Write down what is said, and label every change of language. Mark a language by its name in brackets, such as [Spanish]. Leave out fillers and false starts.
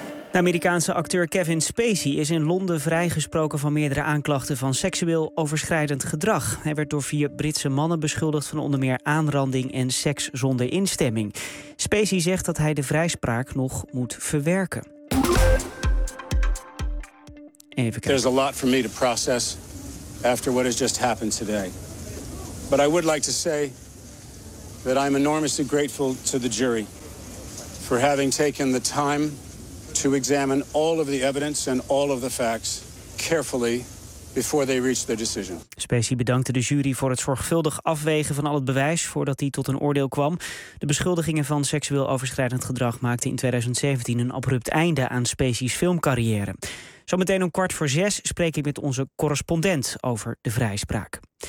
[Dutch] De Amerikaanse acteur Kevin Spacey is in Londen vrijgesproken van meerdere aanklachten van seksueel overschrijdend gedrag. Hij werd door 4 Britse mannen beschuldigd van onder meer aanranding en seks zonder instemming. Spacey zegt dat hij de vrijspraak nog moet verwerken. Even kijken. [English] There's a lot for me to process after what has just happened today. But I would like to say that I'm enormously grateful to the jury for having taken the time to examine all of the evidence and all of the facts carefully before they reach their decision. [Dutch] Spacey bedankte de jury voor het zorgvuldig afwegen van al het bewijs voordat hij tot een oordeel kwam. De beschuldigingen van seksueel overschrijdend gedrag maakten in 2017 een abrupt einde aan Spacey's filmcarrière. Zometeen om 17:15 spreek ik met onze correspondent over de vrijspraak.